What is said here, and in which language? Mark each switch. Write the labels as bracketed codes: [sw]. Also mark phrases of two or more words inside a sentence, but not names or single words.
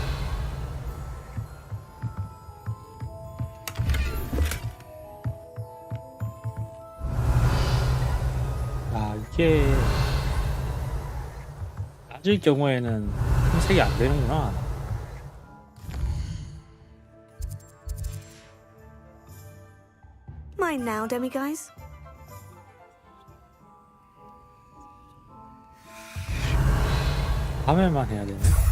[ko] 아 이게 낮을 경우에는 흰색이 안 되는구나. [en] Mine now, demiguise. [ko] 밤에만 해야 되네.